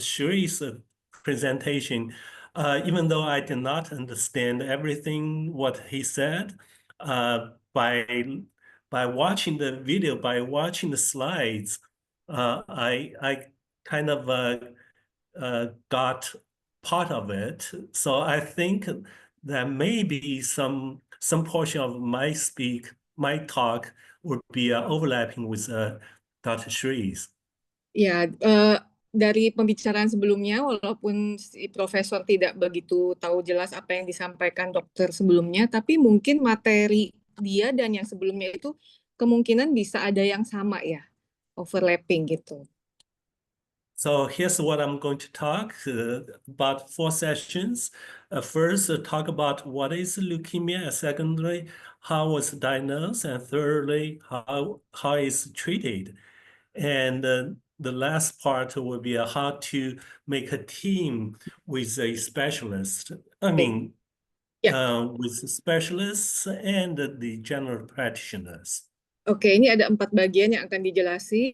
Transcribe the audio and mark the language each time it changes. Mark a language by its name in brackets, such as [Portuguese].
[English] Shuri's presentation. Even though I did not understand everything what he said, by watching the video, by watching the slides, I kind of got part of it. So I think that maybe some portion of my talk would be overlapping with Dr. Shree's. [Indonesian] Ya, dari pembicaraan sebelumnya, walaupun si profesor tidak begitu tahu jelas apa yang disampaikan dokter sebelumnya, tapi mungkin materi dia dan yang sebelumnya itu kemungkinan bisa ada yang sama ya, overlapping gitu. [English] So here's what I'm going to talk about 4 sessions. First, talk about what is leukemia. Secondly, how was diagnosed, and thirdly, how is treated. And the last part will be how to make a team with a specialist. I mean, with specialists and the general practitioners. [Indonesian] Oke, ini ada 4 bagian yang akan dijelasin.